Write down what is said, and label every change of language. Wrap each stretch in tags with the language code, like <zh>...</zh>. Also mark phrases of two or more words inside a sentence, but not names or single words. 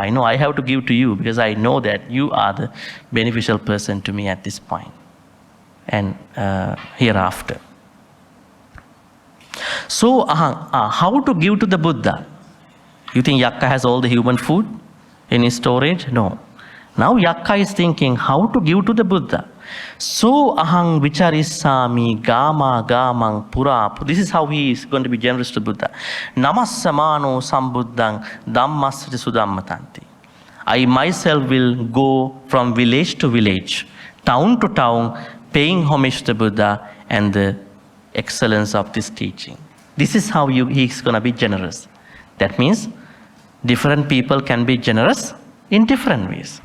<en>I know I have to give to you because I know that you are the beneficial person to me at this point and hereafter. So how to give to the Buddha? You think Yakka has all the human food in his storage? No. Now Yakka is thinking how to give to the Buddha.</en> <pi>So ahang vicharisami gama gamang pura.</pi> <en>This is how he is going to be generous to Buddha.</en> <pi>Namassamano sambuddhang dhammasya sudhammatanti.</pi> <en>I myself will go from village to village, town to town, paying homage to the Buddha and the excellence of this teaching. This is how he is going to be generous. That means different people can be generous in different ways.</en>